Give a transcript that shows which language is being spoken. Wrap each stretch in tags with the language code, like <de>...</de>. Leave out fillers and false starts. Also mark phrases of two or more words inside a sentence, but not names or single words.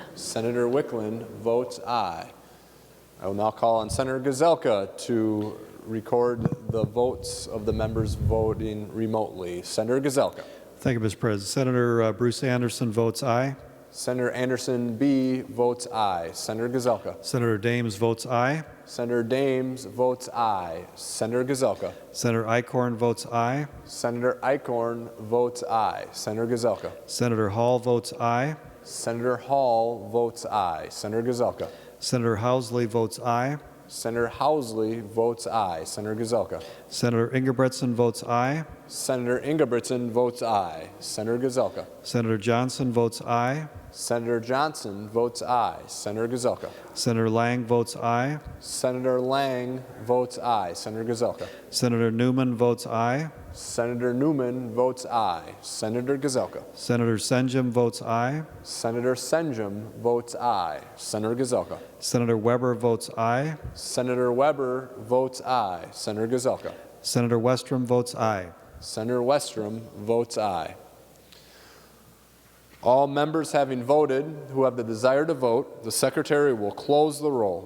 <en>Senator Wickland votes aye. I will now call on Senator Gazelka to record the votes of the members voting remotely. Senator Gazelka. Thank you, Mr. President. Senator Bruce Anderson votes aye. Senator Anderson B. votes aye. Senator Gazelka. Senator Dames votes aye. Senator Dames votes aye. Senator Gazelka. Senator Eichhorn votes aye. Senator Eichhorn votes aye. Senator Gazelka. Senator Hall votes aye. Senator Hall votes aye. Senator Gazelka. Senator Housley votes aye. Senator Housley votes aye. Senator Gazelka. Senator Ingebretson votes aye. Senator Ingebretson votes aye. Senator Gazelka. Senator Johnson votes aye. Senator Johnson votes aye. Senator Gazelka. Senator Lang votes aye. Senator Lang votes aye. Senator Gazelka. Senator Newman votes aye. Senator Newman votes aye. Senator Gazelka. Senator Senjum votes aye. Senator Senjum votes aye. Senator Gazelka. Senator Weber votes aye. Senator Weber votes aye. Senator Gazelka. Senator Westrom votes aye. Senator Westrom votes aye. All members having voted who have the desire to vote, the Secretary will close the roll.</en>